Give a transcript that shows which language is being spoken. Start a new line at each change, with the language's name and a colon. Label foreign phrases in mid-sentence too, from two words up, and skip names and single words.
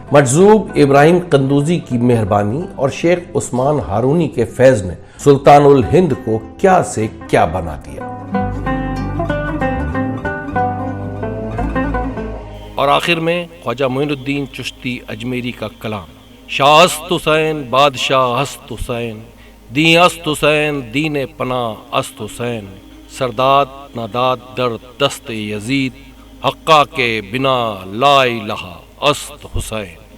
Urdu: مجذوب ابراہیم قندوزی کی مہربانی اور شیخ عثمان ہارونی کے فیض نے سلطان الہند کو کیا سے کیا بنا دیا۔ اور آخر میں خواجہ معین الدین چشتی اجمیری کا کلام:
Persian: شاہ است حسین بادشاہ است حسین، دین است حسین دین پناہ است حسین، سرداد ناداد در دست یزید، حقا کے بنا لا الہ است حسین۔